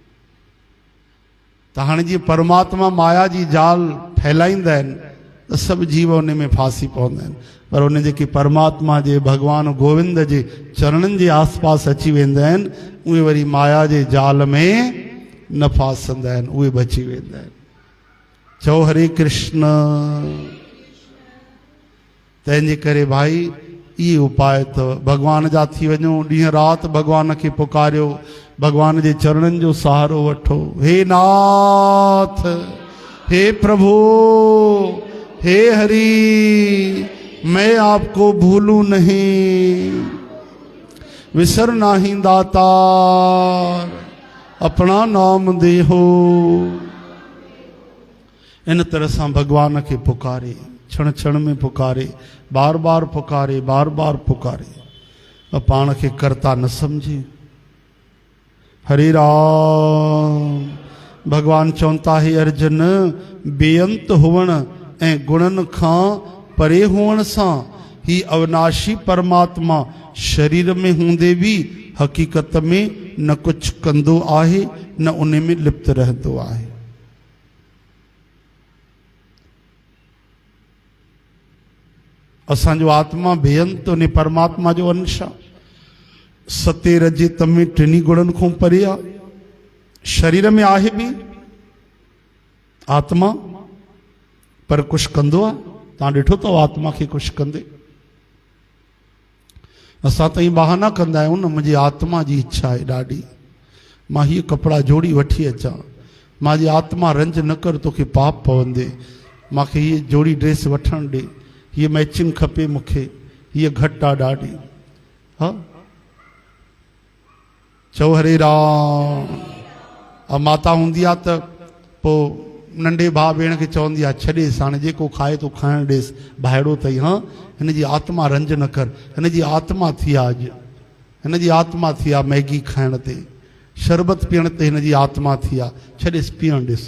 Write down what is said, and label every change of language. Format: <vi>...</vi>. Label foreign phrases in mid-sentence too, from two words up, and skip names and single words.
<sd>त हाणे जीअं परमात्मा माया जी जाल फैलाईंदा आहिनि त सभु जीव उन में फासी पवंदा आहिनि, पर उन जेके परमात्मा जे भॻवान गोविंद जे चरणनि जे आसपास अची वेंदा आहिनि, उहे वरी माया जे जाल में न फासंदा आहिनि, उहे बची वेंदा आहिनि। चओ हरे कृष्ण। तंहिंजे करे भाई इहे उपाय अथव, भॻवान जा थी वञो, ॾींहं राति भॻवान खे पुकारियो, भॻवान जे चरणनि जो सहारो वठो।</sd> <hi>हे नाथ, हे प्रभु, हे हरि, मैं आपको भूलूं नहीं,</hi> <pa>ਵਿਸਰ ਨਾਹੀ ਦਾਤਾਰ, ਅਪਨਾ ਨਾਮ ਦੇਹੋ।</pa> <sd>इन तरह सां भॻवान खे पुकारे, क्षण क्षण में पुकारे, बार बार पुकारे, बार बार पुकारे, पाण खे कर्ता न समझे। हरे राम। भगवान चवनि था, हे अर्जुन, बेअंत हुअण ऐं गुणनि खां परे हुअण सां ही अविनाशी परमात्मा शरीर में हूंदे बि हक़ीक़त में न कुझु कंदो आहे, न उन में लिप्त रहंदो आहे। असांजो आत्मा बेअंत उन परमात्मा जो अंश आहे, सते रजे तमे टिनी गुणनि खां परे आहे। शरीर में आहे बि आत्मा, पर कुझु कंदो आहे? तव्हां ॾिठो अथव आत्मा खे कुझु कंदे? असां त ईअं बहाना कंदा आहियूं न, मुंहिंजी आत्मा जी इच्छा आहे ॾाढी, मां हीअ कपिड़ा जोड़ी वठी अचां, मुंहिंजी आत्मा रंज न कर, तोखे पाप पवंदे, मूंखे हीअ जोड़ी ड्रेस वठणु ॾे, हीअ मैचिंग खपे मूंखे, हीअ घटि आहे ॾाढी। हा, चओ हरे राम। माता हूंदी आहे त पोइ नंढे भाउ भेण खे चवंदी आहे, छॾेसि, हाणे जेको खाए तो खाइणु ॾेसि, भाइड़ो अथई, हा हिन जी आत्मा रंज न कर, हिन जी आत्मा थी आहे अॼु, हिन जी आत्मा थी आहे मैगी खाइण ते, शरबत पीअण ते हिन जी आत्मा थी आहे, छॾेसि पीअणु ॾिस।</sd>